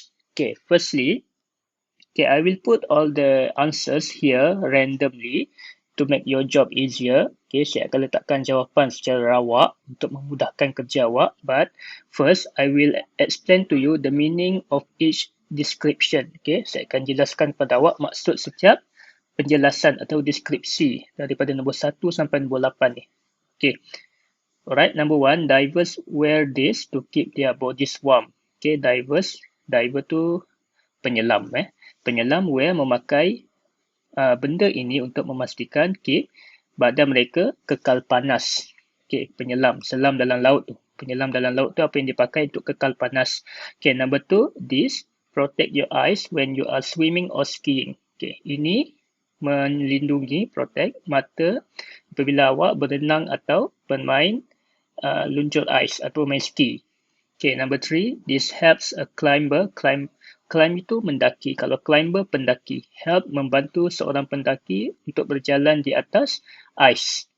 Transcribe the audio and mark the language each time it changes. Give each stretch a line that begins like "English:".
English: Okay, firstly, okay, I will put all the answers here randomly to make your job easier.
Malay: Okay, saya akan letakkan jawapan secara rawak untuk memudahkan kerja awak.
English: But first, I will explain to you the meaning of each description.
Malay: Okay, saya akan jelaskan pada awak maksud setiap penjelasan atau deskripsi daripada nombor 1 sampai nombor 8 ni.
English: Okay, alright, number 1, divers wear this to keep their bodies warm.
Malay: Okay, diver tu penyelam. Penyelam wear memakai benda ini untuk memastikan keep badan mereka kekal panas. Okay, penyelam, selam dalam laut tu. Penyelam dalam laut tu apa yang dipakai untuk kekal panas.
English: Okay, number 2, this protect your eyes when you are swimming or skiing.
Malay: Okay, ini melindungi, protect mata apabila awak berenang atau bermain luncur ais atau main ski.
English: Okay, number 3, this helps a climber.
Malay: Climb itu mendaki. Kalau climber, pendaki. Help, membantu seorang pendaki untuk berjalan di atas ais.